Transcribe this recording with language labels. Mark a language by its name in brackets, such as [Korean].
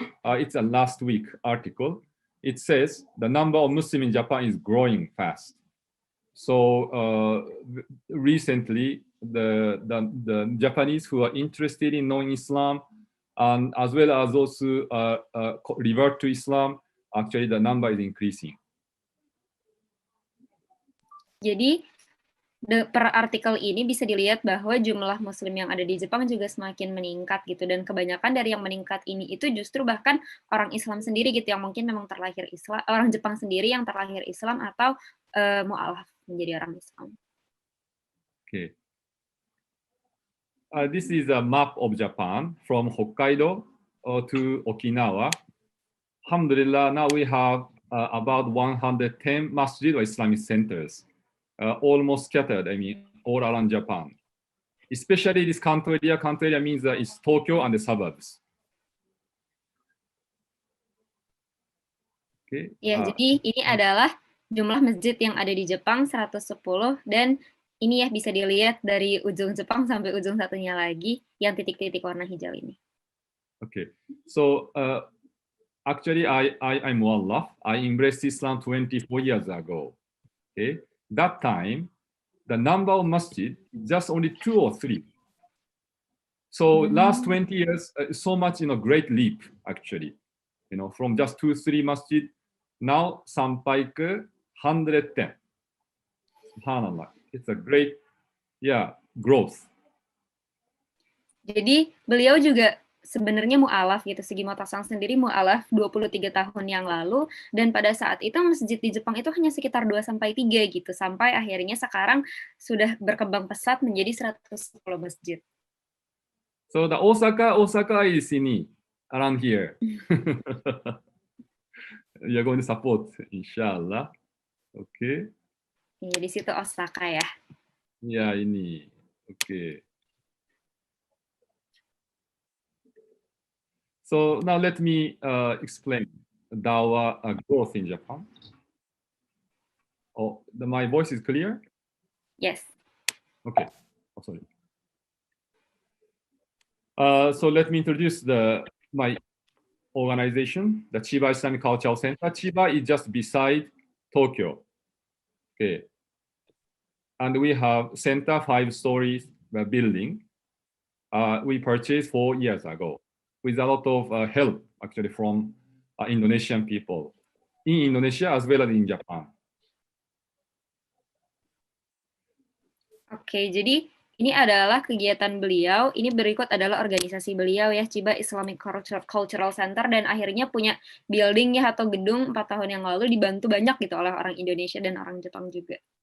[English] It's a last week article. It says the number of Muslims in Japan is growing fast. So recently, the Japanese who are interested in knowing Islam, and as well as those who revert to Islam, actually the number is increasing. [Indonesian] Jadi per artikel ini bisa dilihat bahwa jumlah Muslim yang ada di Jepang juga semakin meningkat gitu, dan kebanyakan dari yang meningkat ini itu justru bahkan orang Islam sendiri gitu, yang mungkin memang terlahir Islam, orang Jepang sendiri yang terlahir Islam atau mu'alaf menjadi orang Islam. [English] Okay. This is a map of Japan from Hokkaido to Okinawa. Alhamdulillah, now we have about 110 masjid or Islamic centers, almost scattered, all around Japan. Especially this Kanto area means it's Tokyo and the suburbs. Okay. [Indonesian] Ya, jadi ini adalah jumlah masjid yang ada di Jepang 110, dan ini ya bisa dilihat dari ujung Jepang sampai ujung satunya lagi yang titik-titik warna hijau ini. [English] Okay, so actually I'm muallaf. I embraced Islam 24 years ago. Okay, that time the number of masjid is just only 2 or 3. So last 20 years, so much, great leap actually. From just 2, 3 masjid, now [Indonesian] sampai ke [English] 110. Subhanallah, it's a great, growth. [Indonesian] Jadi beliau juga sebenarnya mu'alaf gitu, Sigi Motosan sendiri mu'alaf 23 tahun yang lalu, dan pada saat itu masjid di Jepang itu hanya sekitar 2-3 gitu, sampai akhirnya sekarang sudah berkembang pesat menjadi 110 masjid. [English] So the Osaka is ini, around here. You're going to support, inshallah. Okay. [Indonesian] Ya, di situ Osaka ya. Ya, ini. Okay. [English] So now let me explain Dawah growth in Japan. Oh, my voice is clear? Yes. Okay. Oh, sorry. So let me introduce my organization, the Chiba Islamic Cultural Center. Chiba is just beside Tokyo. Okay. And we have center 5 stories building. We purchased 4 years ago with a lot of help actually from Indonesian people in Indonesia as well as in Japan. [Indonesian] Oke, jadi ini adalah kegiatan beliau. Ini berikut adalah organisasi beliau ya, Chiba Islamic Cultural Center, dan akhirnya punya building ya atau gedung 4 tahun yang lalu, dibantu banyak gitu oleh orang Indonesia dan orang Jepang juga.